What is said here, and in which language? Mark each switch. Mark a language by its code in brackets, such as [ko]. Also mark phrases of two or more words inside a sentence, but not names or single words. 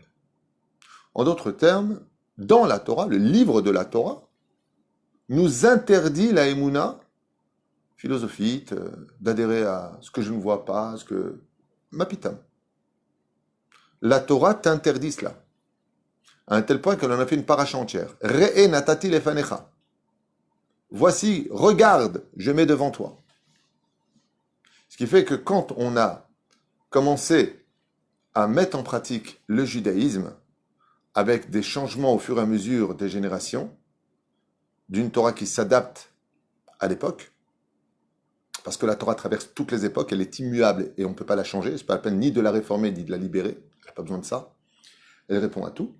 [fr] En d'autres termes, dans la Torah, le livre de la Torah nous interdit la émouna philosophique, d'adhérer à ce que je ne vois pas, ce que... Mapitam. La Torah t'interdit cela. À un tel point qu'elle en a fait une paracha entière. [he] ראה נתתי לפניך. [fr] Voici, regarde, je mets devant toi. Ce qui fait que quand on a commencé à mettre en pratique le judaïsme, avec des changements au fur et à mesure des générations, d'une Torah qui s'adapte à l'époque, parce que la Torah traverse toutes les époques, elle est immuable et on ne peut pas la changer, c'est pas la peine ni de la réformer ni de la libérer, elle n'a pas besoin de ça, elle répond à tout.